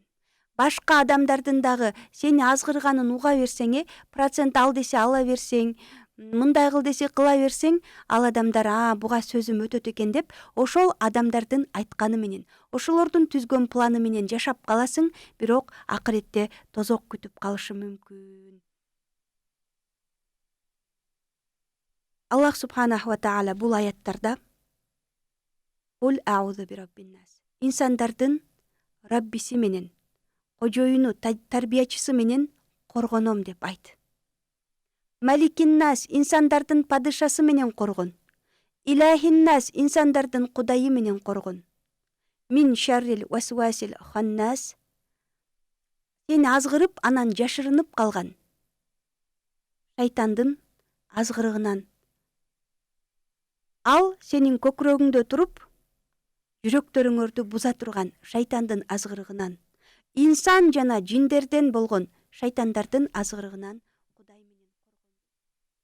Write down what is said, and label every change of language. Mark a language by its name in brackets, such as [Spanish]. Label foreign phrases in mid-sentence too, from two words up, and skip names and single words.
[Kyrgyz] Башка адамдардын дагы сени азгырганын уга берсең, процент ал десе ала берсең, мындай кыл десе кыла берсең, ал адамдар буга сөзүм өтөт экен деп ошол адамдардын айтканы менен, ошолордун түзгөн планы менен жашап каласың, бирок акыретте тозок күтүп калышы мүмкүн. [Arabic] الله سبحانه وتعالى [Kyrgyz] бул аяттарда [Arabic] قل أعوذ برب الناس. [Kyrgyz] Инсандардын Раббиси менен, кожоюну, тарбиячысы менен коргоном деп айт. Маликиннас, инсандардын падышасы менен коргон. Илахиннас, инсандардын кудайы менен коргон. [Arabic] من شر الوسواس الخناس. [Kyrgyz] Сен азгырып, анан жашырынып калган шайтандын азгырыгынан. Ал сенин көкүрөгүңдө туруп, жүрөктөрүңөрдү буза турган шайтандын азгырыгынан, инсан жана жиндерден болгон шайтандардын азгырыгынан Кудай менен коргон.